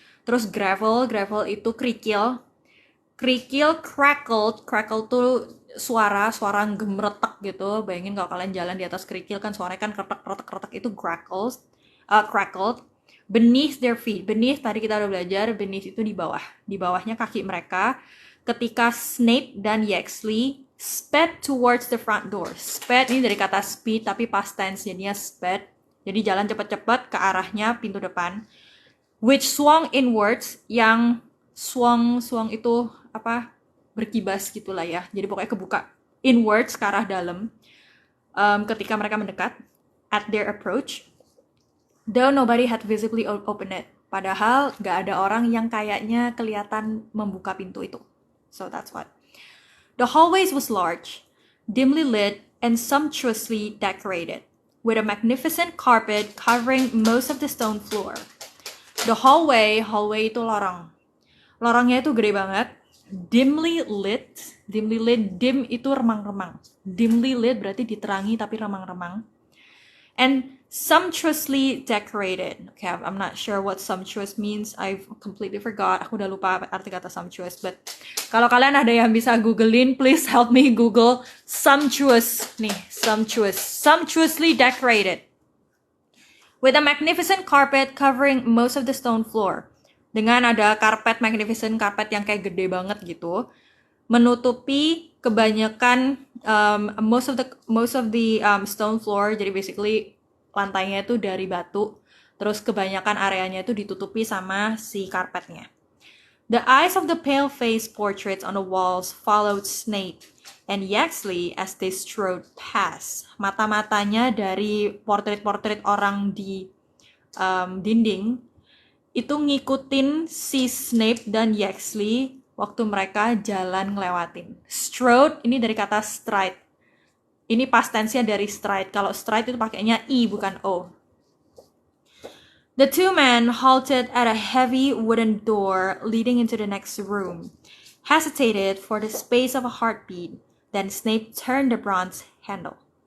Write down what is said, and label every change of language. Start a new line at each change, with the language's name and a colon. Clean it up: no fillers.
Indonesian: Terus gravel itu kerikil, crackle tuh suara gemeretak gitu. Bayangin kalau kalian jalan di atas kerikil kan suaranya kan kretek itu crackled.
English: Beneath their feet,
Indonesian: beneath tadi kita udah belajar, beneath itu di bawahnya kaki mereka. Ketika
English: Snape dan Yaxley sped towards the front door.
Indonesian: Sped ini dari kata speed tapi past tense, jadinya sped. Jadi jalan cepat-cepat ke arahnya pintu depan.
English: Which swung inwards,
Indonesian: yang swung itu apa, berkibas gitulah ya. Jadi pokoknya kebuka inwards, ke arah dalam. Ketika mereka mendekat,
English: at their approach, though nobody had visibly opened it.
Indonesian: Padahal gak ada orang yang kayaknya kelihatan membuka pintu itu.
English: So that's what. The hallways was large, dimly lit, and sumptuously decorated, with a magnificent carpet covering most of the stone floor.
Indonesian: The hallway itu lorong. Lorongnya itu gede banget. Dimly lit, dim itu remang-remang. Dimly lit berarti diterangi tapi remang-remang.
English: And sumptuously decorated. Okay, I'm not sure what sumptuous means. I've completely forgot.
Indonesian: Aku udah lupa arti kata sumptuous. But kalau kalian ada yang bisa googlein,
English: please help me Google sumptuous.
Indonesian: Nih, sumptuous.
English: Sumptuously decorated. With a magnificent carpet covering most of the stone floor.
Indonesian: Dengan ada magnificent carpet yang kayak gede banget gitu, menutupi kebanyakan
English: most of the stone floor.
Indonesian: Jadi basically lantainya itu dari batu, terus kebanyakan areanya itu ditutupi sama si karpetnya.
English: The eyes of the pale-faced portraits on the walls followed Snape and Yaxley as they strode past.
Indonesian: Mata-matanya dari portret-portret orang di dinding itu ngikutin si Snape dan Yaxley waktu mereka jalan ngelewatin. Strode ini dari kata stride. Ini past tense-nya dari stride. Kalau stride itu pakainya I bukan O.
English: The two men halted at a heavy wooden door leading into the next room, hesitated for the space of a heartbeat, then Snape turned the bronze handle.